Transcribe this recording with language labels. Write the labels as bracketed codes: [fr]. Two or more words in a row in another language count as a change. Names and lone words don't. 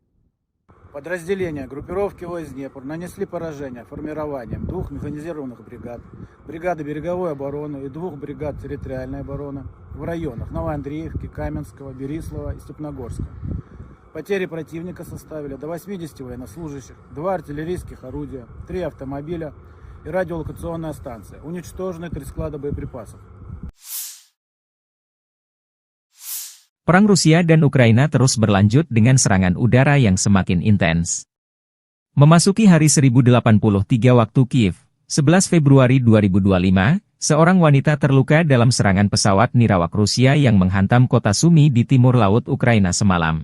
[ru] Подразделения группировки войск Днепр нанесли поражение формированием 2 механизированных бригад, бригады береговой обороны и 2 бригад территориальной обороны в районах Новоандреевки, Каменского, Берислова и Степногорска. Потери противника составили до 80 военнослужащих, 2 артиллерийских орудия, 3 автомобиля и радиолокационная станция. Уничтожены 3 склада боеприпасов. [id] Perang Rusia dan Ukraina terus berlanjut dengan serangan udara yang semakin intens. Memasuki hari 1083 waktu Kiev, 11 Februari 2025, seorang wanita terluka dalam serangan pesawat nirawak Rusia yang menghantam kota Sumy di timur laut Ukraina semalam.